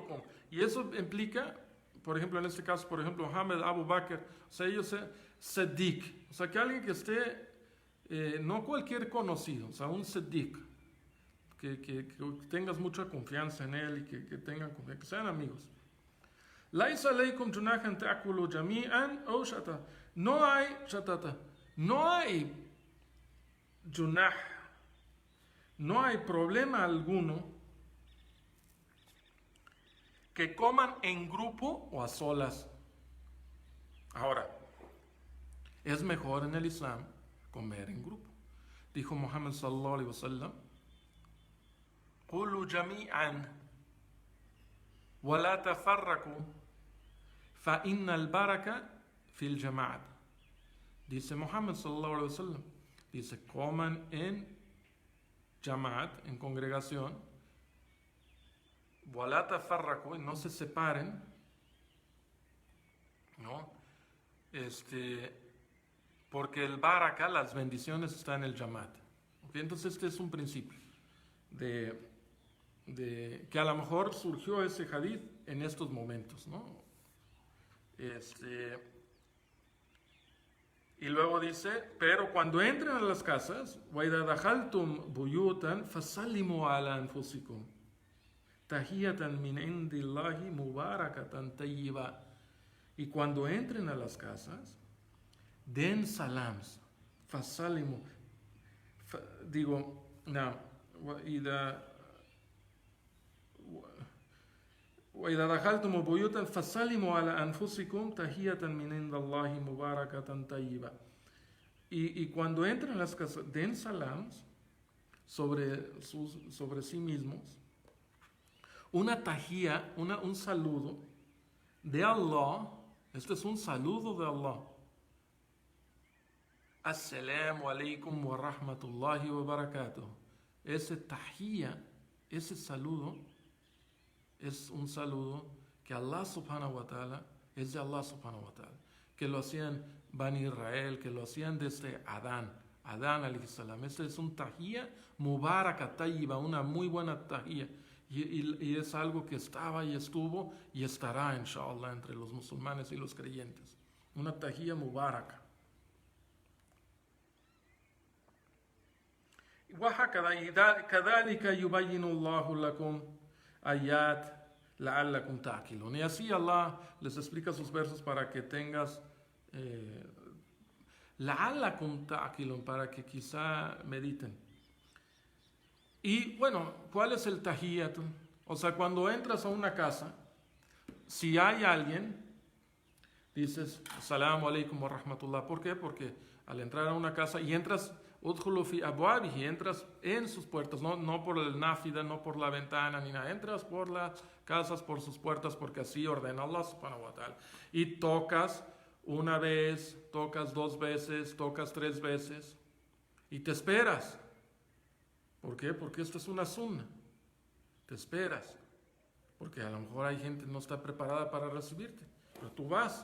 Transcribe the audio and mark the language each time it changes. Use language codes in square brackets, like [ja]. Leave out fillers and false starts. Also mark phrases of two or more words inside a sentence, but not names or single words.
[es] Y eso implica, por ejemplo, en este caso, por ejemplo, Mohammed Abu Bakr, o sea, ellos Sadiq, o sea, que alguien que esté, no cualquier conocido, o sea, un Sadiq, que tengas mucha confianza en él y que tengan confianza, que sean amigos. [ar] ليس عليكم جناحا تأكلوا جميعا أو شتاتا. [es] No hay shatata. No hay junah. No hay problema alguno que coman en grupo o a solas. Ahora, es mejor en el Islam comer en grupo. [ar] Dijo محمد صلى الله عليه وسلم كلوا جميعا ولا تفرقوا فإن البركة في الجماعة. Dice محمد صلى الله عليه وسلم, [es] dice, coman en jama'at, en congregación, [ar] ولا تفرقوا, [es] y no se separen, ¿no? Porque el baraka, las bendiciones, están en el jama'at. ¿Okay? Entonces este es un principio de que a lo mejor surgió ese hadith en estos momentos, ¿no? Y luego dice, pero cuando entren a las casas, [ar] وَإِذَا دَخَلْتُمْ بُيُوتًا فَسَلِّمُوا عَلَى أَنفُسِكُمْ تَحِيَّةً مِنْ عِنْدِ اللَّهِ مُبَارَكَةً طَيِّبَةً. [es] Y cuando entren a las casas, den salams, fasalimu, [ar] وإذا دخلتم بيوتا فسلموا على أنفسكم تحية من عند الله مباركة طيبة. [es] Y cuando entren a las casas, den salams sobre sí mismos, una tahiyya, un saludo de Allah. Este es un saludo de Allah. [ar] السلام عليكم ورحمة الله وبركاته. [es] Ese tahiyya, ese saludo, es un saludo que [ar] الله سبحانه وتعالى, [es] es de [ar] الله سبحانه وتعالى, [es] que lo hacían Bani Israel, que lo hacían desde Adán [ar] عليه السلام. [es] Este es un [ar] تحية مباركة طيبة, [es] una muy buena tahiyya, y es algo que estaba y estuvo y estará inshallah entre los musulmanes y los creyentes, una [ar] تحية مباركة. [es] كذلك يبين الله لكم [ar] آيات لعلكم تعقلون. [es] Y así Allah les explica sus versos para que tengas [ar] لعلكم تعقلون, [es] para que quizá mediten. Y bueno, ¿cuál es el tahiyyat? O sea, cuando entras a una casa, si hay alguien, dices, [ar] السلام عليكم ورحمة الله. [es] ¿Por qué? Porque al entrar a una casa y entras, [ar] ادخلوا في أبوابه, [es] entras en sus puertas, no por el náfida, no por la ventana ni nada, entras por las casas, por sus puertas, porque así ordena [ar] الله سبحانه وتعالى. [es] Y tocas una vez, tocas 2 veces, tocas 3 veces y te esperas. ¿Por qué? Porque esto es una sunna. Te esperas. Porque a lo mejor hay gente que no está preparada para recibirte. Pero tú vas.